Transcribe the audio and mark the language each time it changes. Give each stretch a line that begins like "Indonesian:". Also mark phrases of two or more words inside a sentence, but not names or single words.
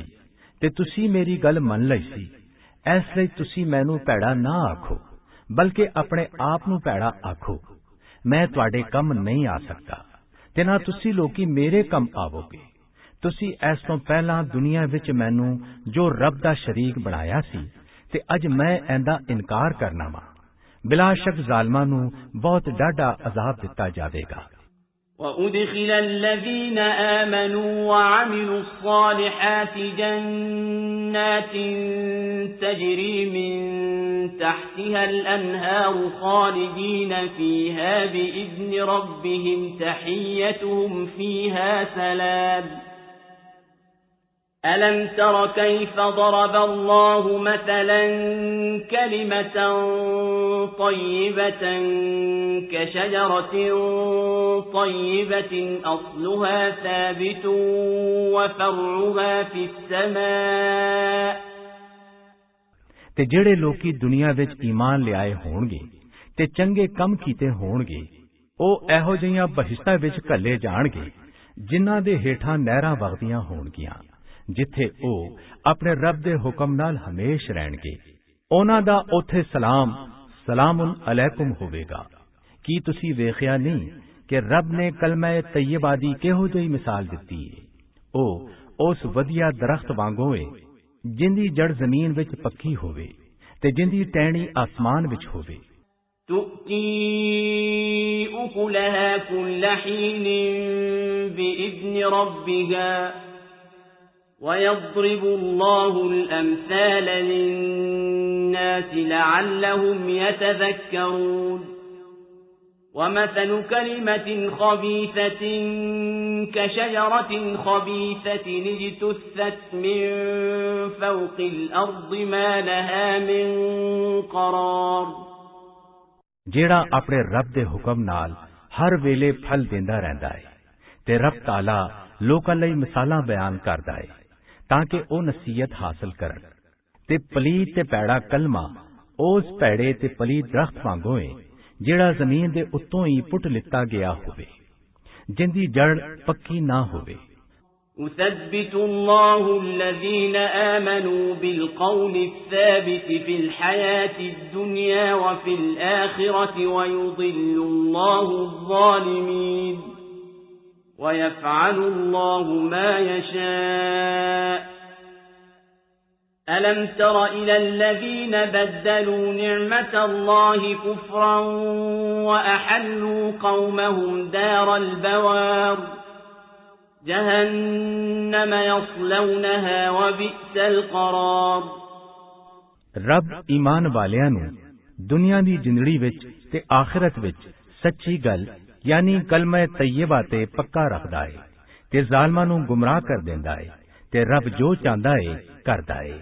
Punjabi: ਤੇ ਤੁਸੀਂ ਮੇਰੀ ਗੱਲ ਮੰਨ ਲਈ ਸੀ ਇਸ ਲਈ ਤੁਸੀਂ ਮੈਨੂੰ ਭੈੜਾ ਨਾ ਆਖੋ ਬਲਕਿ ਆਪਣੇ ਆਪ ਨੂੰ ਭੈੜਾ ਆਖੋ ਮੈਂ ਤੁਹਾਡੇ ਕੰਮ ਨਹੀਂ ਆ ਸਕਦਾ ਤੇ ਨਾ ਤੁਸੀਂ ਲੋਕੀ ਮੇਰੇ ਕੰਮ ਆਵੋਗੇ ਤੁਸੀਂ ਇਸ ਤੋਂ ਪਹਿਲਾਂ ਦੁਨੀਆ ਵਿੱਚ ਮੈਨੂੰ ਜੋ ਰੱਬ ਦਾ ਸ਼ਰੀਕ ਬਣਾਇਆ ਸੀ ਤੇ ਅੱਜ ਮੈਂ ਇਹਦਾ ਇਨਕਾਰ ਕਰਨਾ ਵਾਂ ਬਿਲਾ ਸ਼ੱਕ ਜ਼ਾਲਮਾਂ ਨੂੰ ਬਹੁਤ ਡਾਢਾ ਅਜ਼ਾਬ ਦਿੱਤਾ ਜਾਵੇਗਾ
Arabic: وأدخل الذين آمنوا وعملوا الصالحات جنات تجري من تحتها الأنهار خالدين فيها بإذن ربهم تحيتهم فيها سلام ألم تر كيف ضرب الله مثلا كلمة طيبة كشجرة طيبة أصلها ثابت وفرعها في السماء
Punjabi: ਤੇ ਜਿਹੜੇ ਲੋਕੀ ਦੁਨੀਆ ਵਿੱਚ ਈਮਾਨ ਲਿਆਏ ਹੋਣਗੇ ਤੇ ਚੰਗੇ ਕੰਮ ਕੀਤੇ ਹੋਣਗੇ ਉਹ ਇਹੋ ਜਿਹੀਆਂ ਬਹਿਸ਼ਤਾਂ ਵਿੱਚ ਘੱਲੇ ਜਾਣਗੇ ਜਿਨ੍ਹਾਂ ਦੇ ਹੇਠਾਂ ਨਹਿਰਾਂ ਵਗਦੀਆਂ ਹੋਣਗੀਆਂ ਜਿੱਥੇ ਉਹ ਆਪਣੇ ਰੱਬ ਦੇ ਹੁਕਮ ਨਾਲ ਹਮੇਸ਼ ਰਹਿਣਗੇ ਉਹਨਾਂ ਦਾ ਉੱਥੇ
Arabic: سلام عليكم
Punjabi: ਹੋਵੇਗਾ ਕੀ ਤੁਸੀਂ ਵੇਖਿਆ ਨਹੀਂ ਕਿ ਰੱਬ ਨੇ ਕਲਮੇ ਤੈਯਬਾ ਦੀ ਕਿਹੋ ਜਿਹੀ ਮਿਸਾਲ ਦਿੱਤੀ ਹੈ ਉਹ ਉਸ ਵਧੀਆ ਦਰਖਤ ਵਾਂਗੂ ਹੈ ਜਿੰਦੀ ਜੜ ਜ਼ਮੀਨ ਵਿੱਚ ਪੱਕੀ ਹੋਵੇ ਤੇ ਜਿੰਦੀ ਟਹਿਣੀ ਆਸਮਾਨ ਵਿੱਚ ਹੋਵੇ
Arabic: تؤتي أكلها كل حين بإذن ربها ويضرب الله الأمثال للناس لعلهم يتذكرون ومثل كلمة خبيثة كشجرة خبيثة اجتثت من فوق الأرض ما لها من قرار
Punjabi: ਜਿਹੜਾ ਆਪਣੇ ਰੱਬ ਦੇ ਹੁਕਮ ਨਾਲ ਹਰ ਵੇਲੇ ਫਲ ਦਿੰਦਾ ਰਹਿੰਦਾ ਹੈ ਤੇ ਰੱਬ ਤਾਲਾ ਲੋਕਾਂ ਲਈ ਮਿਸਾਲਾਂ ਬਿਆਨ ਕਰਦਾ ਹੈ ਤਾਂ ਕਿ ਉਹ ਨਸੀਹਤ ਹਾਸਲ ਕਰਨ ਤੇ ਪਲੀਤ ਤੇ ਪੈੜਾ ਕਲਮਾ ਉਸ ਪੈੜੇ ਤੇ ਪਲੀਤ ਦਰਖਤ ਵਾਂਗੂ ਹੈ ਜਿਹੜਾ ਜ਼ਮੀਨ ਦੇ ਉੱਤੋਂ ਹੀ ਪੁੱਟ ਲਿੱਤਾ ਗਿਆ ਹੋਵੇ ਜਿੰਦੀ ਜੜ ਪੱਕੀ ਨਾ ਹੋਵੇ
Arabic: يثبت الله الذين آمنوا بالقول الثابت في الحياة الدنيا وفي الآخرة ويضل الله الظالمين ويفعل الله ما يشاء ألم تر إلى الذين بدلوا نعمة الله كفرا وأحلوا قومهم دار البوار جهنم يصلونها وبئس القرار.
Punjabi: ਰੱਬ ਈਮਾਨ ਵਾਲਿਆਂ ਨੂੰ ਦੁਨੀਆ ਦੀ ਜ਼ਿੰਦੜੀ ਵਿੱਚ ਤੇ ਆਖ਼ਿਰਤ ਵਿੱਚ ਸੱਚੀ ਗੱਲ ਯਾਨੀ ਕਲਮਾ ਤੈਯਬਾ ਤੇ ਪੱਕਾ ਰੱਖਦਾ ਹੈ ਤੇ ਜ਼ਾਲਮਾਂ ਨੂੰ ਗੁਮਰਾਹ ਕਰ ਦੇਂਦਾ ਹੈ ਤੇ ਰੱਬ ਜੋ ਚਾਹੁੰਦਾ ਹੈ ਕਰਦਾ ਹੈ।